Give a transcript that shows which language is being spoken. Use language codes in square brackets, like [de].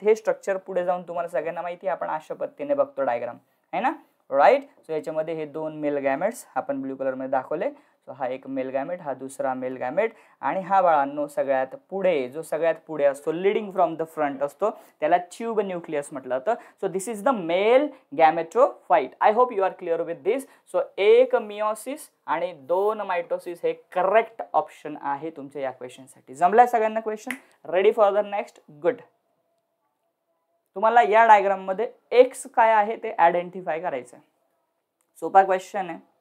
[mr] हे स्ट्रक्चर पुढे जाऊन तुम्हाला सगळ्यांना माहिती आहे, आपण अशा पद्धतीने बघतो डायग्राम, आहे ना, राईट? सो याच्यामध्ये हे 2 मेल गॅमेट्स आपण ब्लू कलर मध्ये दाखवले। सो हा एक मेल गॅमेट, हा दुसरा मेल गॅमेट आणि हा बाळांनो सगळ्यात पुढे जो सगळ्यात पुढे असतो, लीडिंग फ्रॉम द फ्रंट असतो, त्याला ट्यूब न्यूक्लियस म्हटलं जातं। [en] So this is the male gametophyte. I hope you are clear with this. [mr] So एक मियोसिस आणि 2 मायटोसिस हे करेक्ट ऑप्शन आहे तुमच्या या क्वेश्चनसाठी। जमलाय सगळ्यांना question? Ready for the next? Good. तुम्हाला या डायग्राम मध्ये एक्स काय आहे ते आयडेंटिफाय करायचं आहे। सोपा क्वेश्चन आहे।